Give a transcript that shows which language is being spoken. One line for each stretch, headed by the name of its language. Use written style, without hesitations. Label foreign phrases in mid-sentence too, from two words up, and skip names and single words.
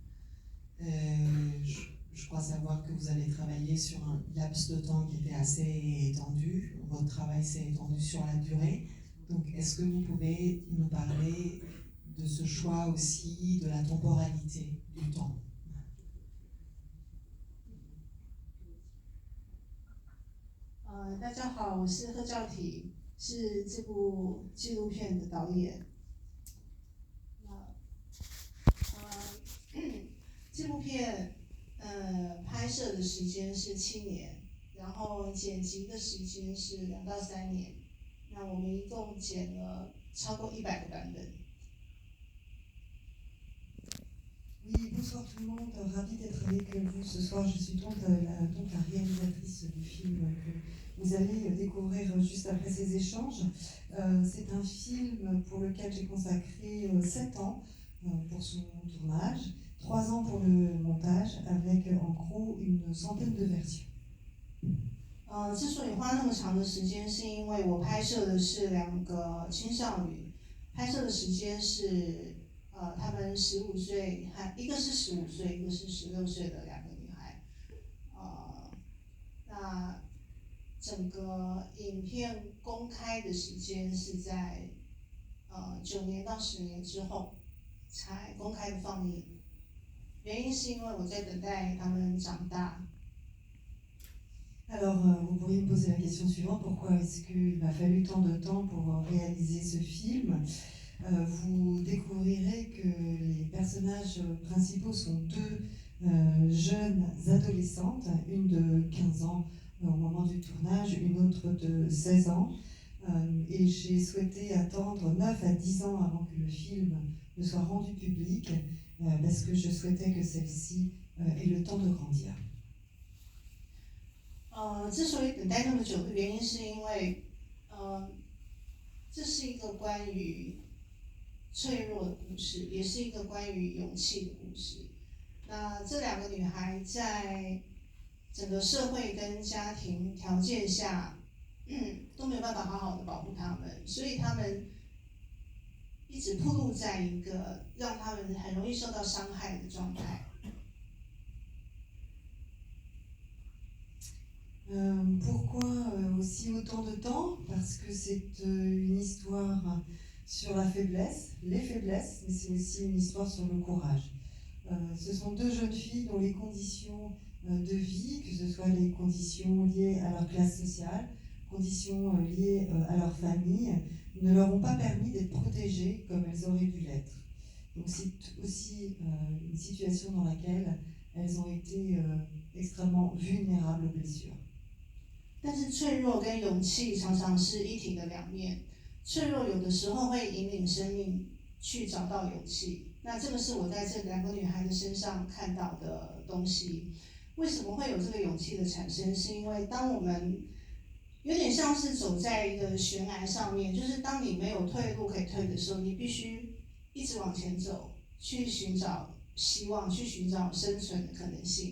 French: Je crois savoir que vous avez travaillé sur un laps de temps qui était assez étendu. Votre travail s'est étendu sur la durée. Donc, est-ce que vous pouvez nous parler de ce choix aussi, de la temporalité du temps?
Chinese: 大家好，我是贺兆体，是这部纪录片的导演。这部片拍摄的时间是7年，然后剪辑的时间是2到3年。那我们一共剪了超过100个版本。
French: Oui, bonsoir tout le monde, ravie d'être avec vous ce soir. Je suis donc la réalisatrice du film que vous allez découvrir juste après ces échanges. C'est un film pour lequel j'ai consacré 7 ans pour son tournage, 3 ans pour le montage, avec en gros une centaine de versions.
Chinese: 之所以花那么长的时间，是因为我拍摄的是2个青少女，拍摄的时间是他们15岁，一个是15岁，一个是16岁的2个女孩。那整个影片公开的时间是在9年到10年之后才公开的放映，原因是因为我在等待他们长大。
French: Alors, vous pourriez me poser la question suivante, pourquoi est-ce qu'il m'a fallu tant de temps pour réaliser ce film? Vous découvrirez que les personnages principaux sont 2 jeunes adolescentes, une de 15 ans au moment du tournage, une autre de 16 ans. Et j'ai souhaité attendre 9 à 10 ans avant que le film ne soit rendu public, parce que je souhaitais que celle-ci ait le temps de grandir.
Chinese: 之所以等待那么久的原因，是因为，这是一个关于脆弱的故事，也是一个关于勇气的故事。那这2个女孩在整个社会跟家庭条件下，都没有办法好好的保护她们，所以她们一直暴露在一个让她们很容易受到伤害的状态。
French: Pourquoi aussi autant de temps? Parce que c'est une histoire sur la faiblesse, les faiblesses, mais c'est aussi une histoire sur le courage. Ce sont 2 jeunes filles dont les conditions de vie, que ce soit les conditions liées à leur classe sociale, conditions liées à leur famille, ne leur ont pas permis d'être protégées comme elles auraient dû l'être. Donc c'est aussi une situation dans laquelle elles ont été extrêmement vulnérables aux blessures.
Chinese: 但是脆弱跟勇气常常是一体的2面，脆弱有的时候会引领生命去找到勇气。那这个是我在这2个女孩的身上看到的东西。为什么会有这个勇气的产生？是因为当我们有点像是走在一个悬崖上面，就是当你没有退路可以退的时候，你必须一直往前走，去寻找希望，去寻找生存的可能性。